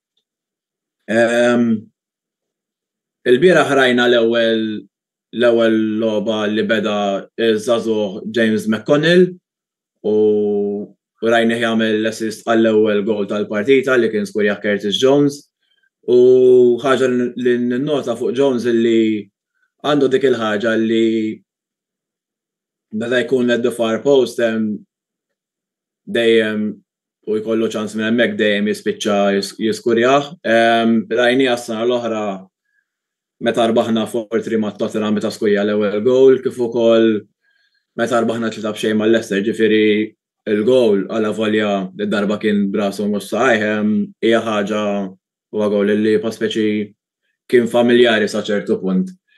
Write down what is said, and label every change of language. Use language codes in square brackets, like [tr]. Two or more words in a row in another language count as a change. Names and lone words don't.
[mt] Il-bieraħ rajna l-ewwel logħba li beda żagħżugħ James McConnell u rajna jagħmel l-assist għall-ewwel goal tal-partita li kien skurja Curtis Jones u ħaġa li nnota fuq Jones li għandu dik il-ħaġa li meta jkun [en] at the far post [mt] dejjem u jkollu ċans minn hemmhekk dejjem jispiċċa jiskurjah. Rajni għas-sena l-oħra meta rbaħna 4-3 ma' Tottenham meta skurja l-ewwel goal, kif ukoll meta rbaħna 3-0 mal-Leicester, ġifieri il-goal għal volja d-darba kien brasu mhux saqajh hija ħaġa huwa goal li paspeċi kien familjari sa ċertu punt.